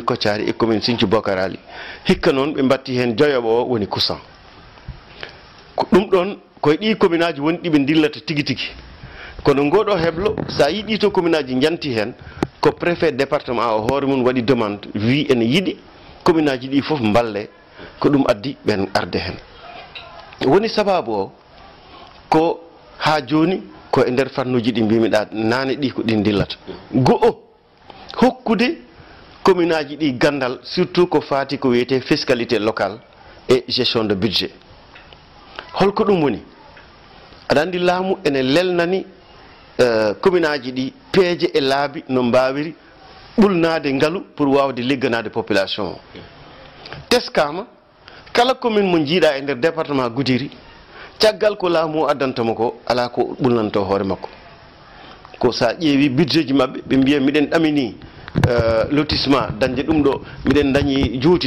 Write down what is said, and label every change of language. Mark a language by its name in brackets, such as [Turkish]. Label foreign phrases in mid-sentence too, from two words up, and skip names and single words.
[Fula] Koccari e commune Sinthiou Bocar Ali hikka noon ɓe batti hen joyoɓo o woni Koussan ko ɗum ɗon koye ɗi commune aji woni ɗiɓe dillata tigui tigui kono ngoɗo heblo sa yiɗi to commune aji janti hen ko préfet département o hoore mum waɗi demande wi ene yiɗi commune aji ɗi foof balle ko ɗum addi ɓen arde hen woni sababu o ko ha joni ko e nder fannuji ɗi mbimiɗa nane ɗi ko ɗin dillata go'o hokkude commune aji ɗi gandal surtout ko fati ko wiyete [French] fiscalité locale et gestion de budget [Fula] holko ɗum woni aɗa andi laamu ene lelnani commune aji ɗi peeje e laabi no mbawiri ɓulnade ngaalu pour wawde ligganade population o teskama kala commune mo jiiɗa e nder département Goudiri caggal ko laamu o addantamo ko ala ko ɓulnanto hoore makko ko sa ƴeewi budget ji mabɓe ɓe mbiya miɗen ɗamini lotissement dañde ɗum ɗo miɗen dañi juuti